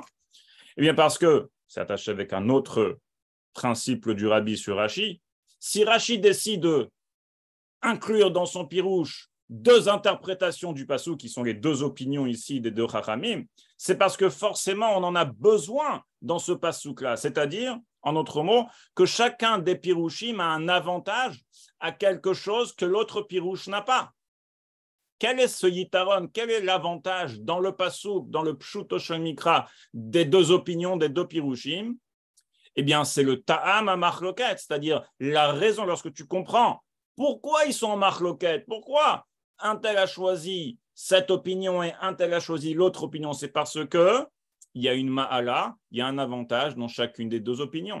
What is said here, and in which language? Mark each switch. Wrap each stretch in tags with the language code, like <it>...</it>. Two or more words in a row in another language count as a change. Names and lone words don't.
<fr>Eh bien parce que, c'est attaché avec un autre principe du Rabbi sur Rashi, si Rashi décide d'inclure dans son pirouche 2 interprétations du passou, qui sont les 2 opinions ici des 2 chachamim, c'est parce que forcément on en a besoin dans ce passouk-là, c'est-à-dire En d'autres mots, que chacun des pirouchim a un avantage à quelque chose que l'autre pirouche n'a pas. Quel est ce yitaron? Quel est l'avantage dans le pasouk, dans le</fr> <he>פשוטו של מקרא,</he> <fr>des deux opinions, des deux pirouchim? Eh bien, c'est le ta'am à machloket, c'est-à-dire la raison lorsque tu comprends pourquoi ils sont en machloket, pourquoi un tel a choisi cette opinion et un tel a choisi l'autre opinion. C'est parce que il y a une ma'ala, il y a un avantage dans chacune des deux opinions.</fr>